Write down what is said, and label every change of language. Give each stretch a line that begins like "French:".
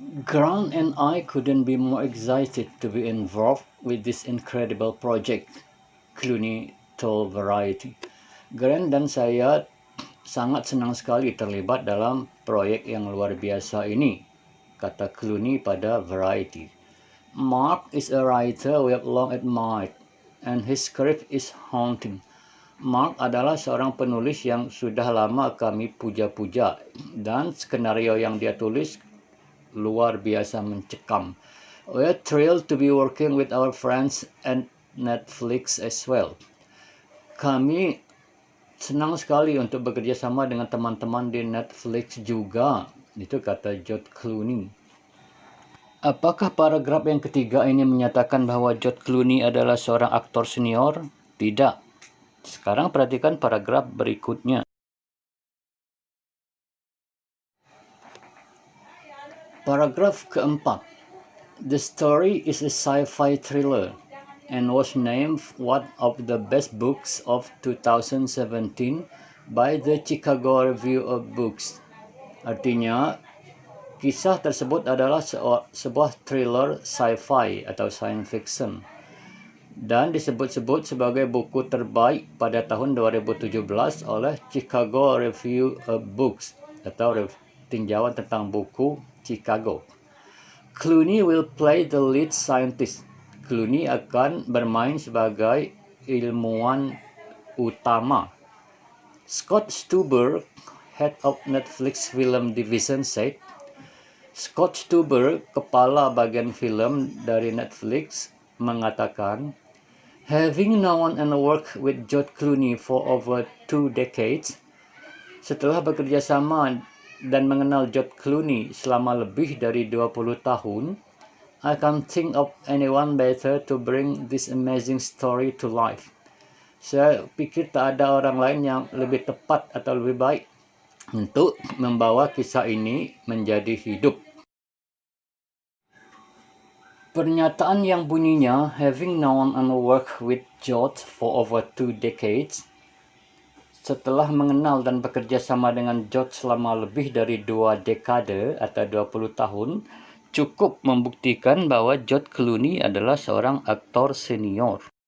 English: Grant and I couldn't be more excited to be involved with this incredible project, Clooney told Variety.
Indonesian: Grant dan saya sangat senang sekali terlibat dalam proyek yang luar biasa ini, kata Clooney pada Variety.
English: Mark is a writer we have long admired, and his script is haunting.
Indonesian: Mark adalah seorang penulis yang sudah lama kami puja-puja, dan skenario yang dia tulis luar biasa mencekam.
English: We are thrilled to be working with our friends at Netflix as well.
Indonesian: Kami senang sekali untuk bekerja sama dengan teman-teman di Netflix juga, itu kata George Clooney. Apakah paragraf yang ketiga ini menyatakan bahwa George Clooney adalah seorang aktor senior? Tidak. Sekarang perhatikan paragraf berikutnya. Paragraf keempat.
English: The story is a sci-fi thriller and was named one of the best books of 2017 by the Chicago Review of Books.
Indonesian: Artinya, kisah tersebut adalah sebuah thriller sci-fi atau science fiction dan disebut-sebut sebagai buku terbaik pada tahun 2017 oleh Chicago Review of Books atau tinjauan tentang buku Chicago.
English: Clooney will play the lead scientist.
Indonesian: Clooney akan bermain sebagai ilmuwan utama.
English: Scott Stuber, head of Netflix Film Division, said,
Indonesian: Scott Stuber, kepala bagian film dari Netflix, mengatakan,
English: having known and worked with George Clooney for over 2 decades,
Indonesian: setelah bekerja sama dan mengenal George Clooney selama lebih dari 20 tahun,
English: I can't think of anyone better to bring this amazing story to life.
Indonesian: Saya pikir tak ada orang lain yang lebih tepat atau lebih baik untuk membawa kisah ini menjadi hidup. Pernyataan yang bunyinya,
English: having known and worked with George for over 2 decades,
Indonesian: setelah mengenal dan bekerja sama dengan George selama lebih dari 2 dekade atau 20 tahun, cukup membuktikan bahwa George Clooney adalah seorang aktor senior.